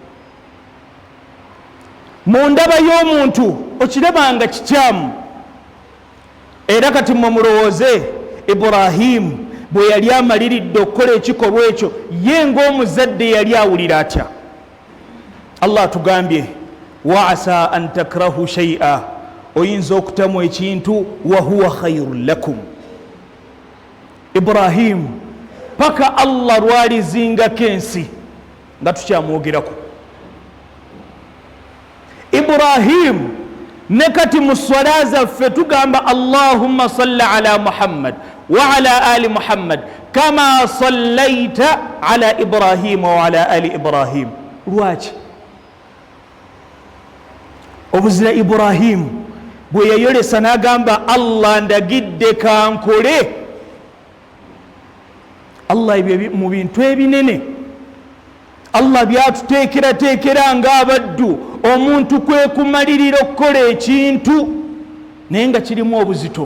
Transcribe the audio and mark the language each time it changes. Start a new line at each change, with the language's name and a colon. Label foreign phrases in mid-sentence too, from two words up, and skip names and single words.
Ganda: Mu ndaba y'omuntu okiraba nga kikyamu, era kati mmwe mulowooze Ibrahim bwe yali amaliridde okukola ekikolwa ekyo, ye ng'omuzadde yali awulira atya?
Arabic: Allah tugambye وعسى أن تكرهوا شيئا,
Ganda: oyinza okutamu ekintu
Arabic: وهو خير لكم.
Ganda: Ibrahim paka Allah lwalizingako ensi nga tukyamwogerako. Ibrahim ne kati mu swala zaffe tugamba
Arabic: اللهم صل على محمد وعلى آل محمد كما صليت على إبراهيم وعلى آل إبراهيم.
Ganda: Lwaki? Obuzira Ibrahim bwe yayolesa n'agamba Allah ndagidde kankole. Allah mu bintu ebinene Allah byatuteekerateekera ng'abaddu, omuntu kwe kumalirira okukola ekintu naye nga kirimu obuzito.